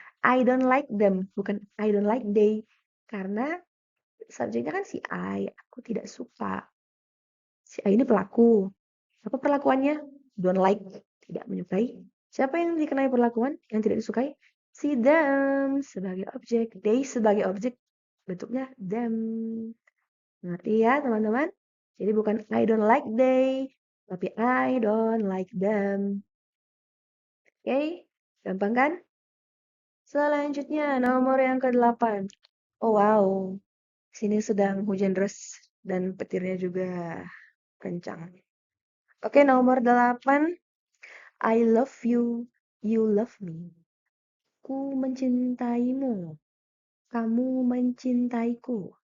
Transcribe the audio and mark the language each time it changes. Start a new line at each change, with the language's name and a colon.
English: I don't like them,
Indonesian: bukan
English: I don't like they.
Indonesian: Karena subjeknya kan si I, aku tidak suka. Si I ini pelaku. Apa perlakuannya? Don't like, tidak menyukai. Siapa yang dikenai perlakuan yang tidak disukai? Si them sebagai objek, they sebagai objek, bentuknya them. Ngerti ya teman-teman? Jadi bukan
English: I don't like they,
Indonesian: tapi
English: I don't like them.
Indonesian: Oke, gampang kan? Selanjutnya nomor yang ke-8. Oh wow, sini sedang hujan deras dan petirnya juga kencang. Oke, nomor 8.
English: I love you, you love me.
Indonesian: Ku mencintaimu, kamu mencintaiku.